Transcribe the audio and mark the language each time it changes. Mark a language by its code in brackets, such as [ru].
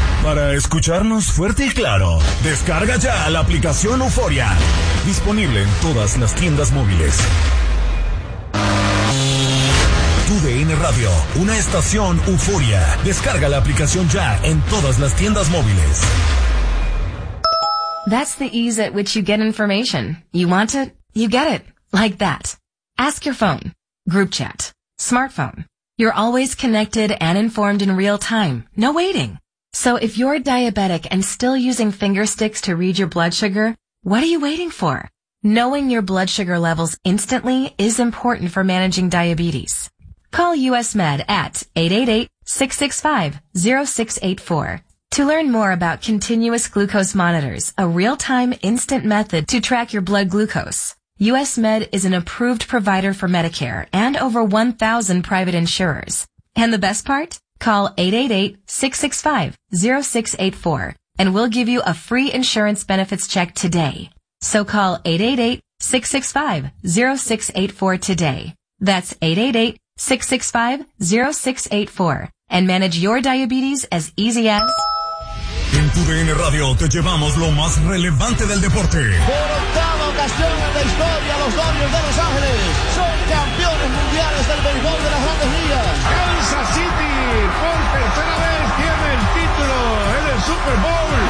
[es] Para escucharnos fuerte y claro, descarga ya la aplicación Euforia, disponible en todas las tiendas móviles. TUDN Radio, una estación Euforia. Descarga la aplicación ya en todas las tiendas móviles. [en] That's the ease at which you get information. You want it? You get it. Like that. Ask your phone. Group chat. Smartphone. You're always connected and informed in real time. No waiting. So if you're diabetic and still using finger sticks to read your blood sugar, what are you waiting for? Knowing your blood sugar levels instantly is important for managing diabetes. Call US Med at 888-665-0684. To learn more about continuous glucose monitors, a real-time instant method to track your blood glucose, US Med is an approved provider for Medicare and over 1,000 private insurers. And the best part? Call 888-665-0684 and we'll give you a free insurance benefits check today. So call 888-665-0684 today. That's 888-665-0684 and manage your diabetes as easy as. [es] En TUDN Radio te llevamos lo más relevante del deporte. Por octava ocasión en la historia, los Dodgers de Los Ángeles son campeones mundiales del béisbol de las Grandes Ligas. Kansas City por tercera vez tiene el título en el Super Bowl.